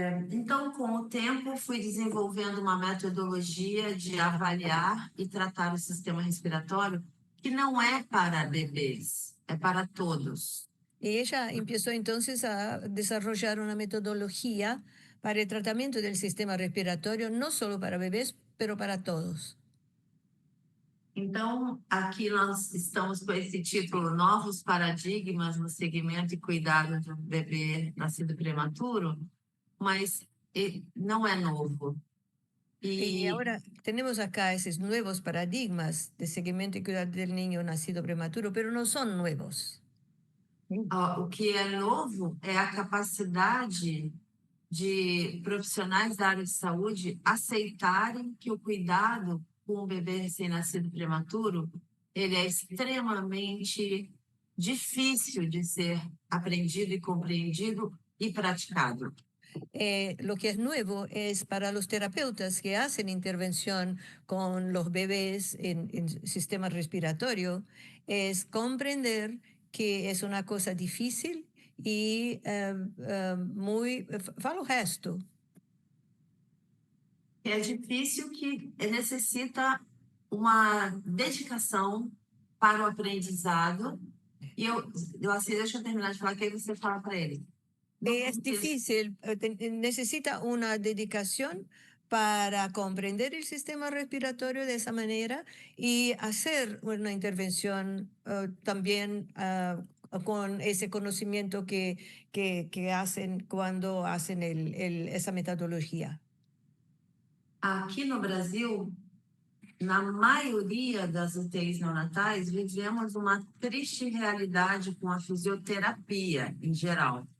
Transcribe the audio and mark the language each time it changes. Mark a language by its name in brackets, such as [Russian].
[Portuguese] Então, com o tempo, fui desenvolvendo uma metodologia de avaliar e tratar o sistema respiratório que não é para bebês, é para todos. [Spanish] Y ella empezó entonces a desarrollar una metodología para el tratamiento del sistema respiratorio, no solo para bebés, pero para todos. [Portuguese] Então, aqui nós estamos com esse título Novos Paradigmas no Segmento e Cuidado do Bebê Nascido Prematuro, mas não é novo. [Spanish] Y ahora tenemos acá esos nuevos paradigmas de seguimiento y cuidado del niño nacido prematuro, pero no son nuevos. [Portuguese] O que é novo é a capacidade de profissionais da área de saúde aceitarem que o cuidado com o bebê recém-nascido prematuro, ele é extremamente difícil de ser aprendido e compreendido e praticado. [Spanish] Lo que es nuevo es para los terapeutas que hacen intervención con los bebés en sistema respiratorio, es comprender que es una cosa difícil y muy, [Portuguese] fala o resto. É difícil, que necessita uma dedicação para o aprendizado. E assim, deixa eu terminar de falar, que aí você fala para ele. [Spanish] Es difícil, necesita una dedicación para comprender el sistema respiratorio de esa manera y hacer una intervención también con ese conocimiento que hacen cuando hacen esa metodología. [Portuguese] Aqui no Brasil, na maioria das UTIs neonatais, vivemos uma triste realidade com a fisioterapia em geral.